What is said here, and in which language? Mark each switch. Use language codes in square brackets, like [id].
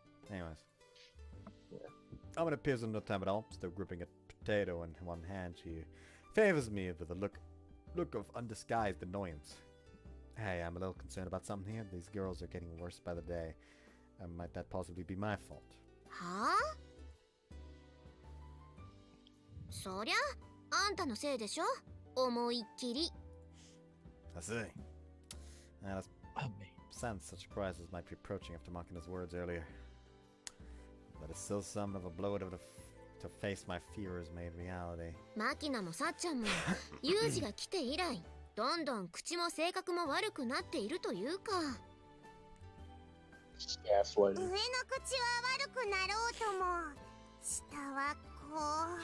[en] Anyways. Yeah. Amon appears in no time at all, still gripping a potato in one hand. She favors me with a look of undisguised annoyance. Hey, I'm a little concerned about something here. These girls are getting worse by the day. Might that possibly be my fault? [ja] はあそりゃあんたのせいでしょ思いっきり [en] I see. Sounds such surprises might be approaching after Makina's words earlier. But it's still something of a blow to face my fears made reality. [ja] マキナもさっちゃんもユージが来て以来どんどん口も性格も悪くなっているというか [en] Gaslighting. [ja] 上の口は悪くなろうとも下はこう